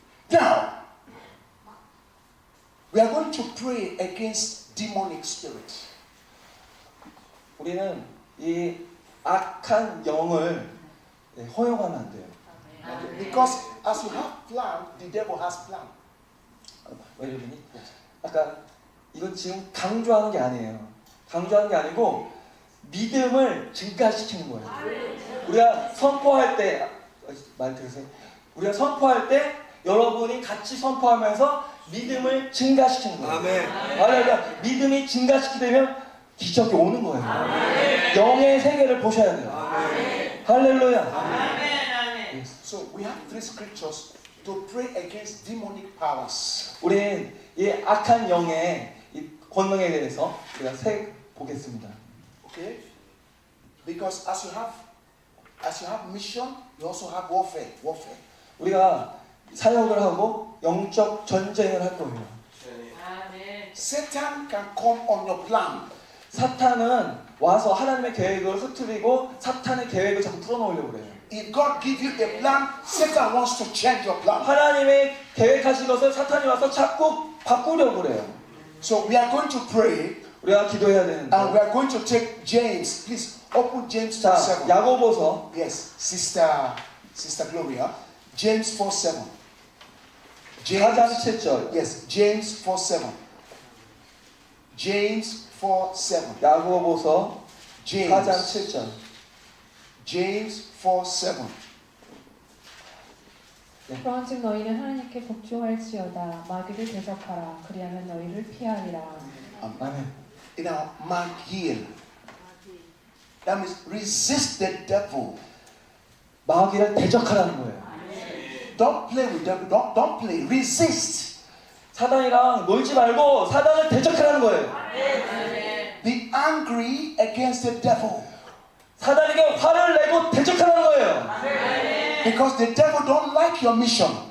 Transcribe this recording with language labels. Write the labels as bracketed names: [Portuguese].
[English] Now, we are going to pray against demonic spirit. [Korean] 우리는 이 악한 영을 허용하면 안 돼요. [English] Because as you have plan, the devil has plan. [Korean] 왜 이러니? 아까 이건 지금 강조하는 게 아니에요. 강조하는 게 아니고 믿음을 증가시키는 거예요. 우리가 선포할 때, 말 들으세요. 우리가 선포할 때 여러분이 같이 선포하면서 믿음을 증가시키는 거예요. 할렐루야. 믿음이 증가시키되면 기적이 오는 거예요. 영의 세계를 보셔야 돼요. 할렐루야. [English] So we have three scriptures to pray against demonic powers. [Korean] 우린 이 악한 영의 이 권능에 대해서 우리가 세 보겠습니다. [English] Okay? Because as you have mission, you also have warfare. [Korean] 우리가 사역을 하고 영적 전쟁을 할 거예요. [English] Satan can come on your plan. [Korean] 사탄은 와서 하나님의 계획을 흐트리고 사탄의 계획을 자꾸 풀어놓으려고 그래요. [English] If God gives you a plan, Satan wants to change your plan. [Korean] 하나님의 계획하신 것을 사탄이 와서 자꾸 바꾸려고 그래요. [English] So we are going to pray [Korean] 우리가 기도해야 되는데. [English] and we are going to take James. Please open James [Korean] 자, [English] 4:7. [Korean] 야고보서 [English] Yes, Sister Gloria. James 4:7. [Korean] 4장 7절. [English] Yes, James 4:7. James 4:7. [Korean] 야고보서 4장 [English] James. [Korean] 7절. [English] James 4:7. [Korean] 그런즉 너희는 하나님께 복종할지어다 마귀를 대적하라 그리하면 너희를 피하리라. 아멘. [English] Now, Magil. That means resist the devil. [Korean] 마귀를 대적하라는 거예요. [English] Don't play with devil. Don't play. Resist. [Korean] 사단이랑 놀지 말고 사단을 대적하라는 거예요. [English] Be angry against the devil. [Korean] 사단에게 화를 내고 대적하라는 거예요. [English] Because the devil don't like your mission.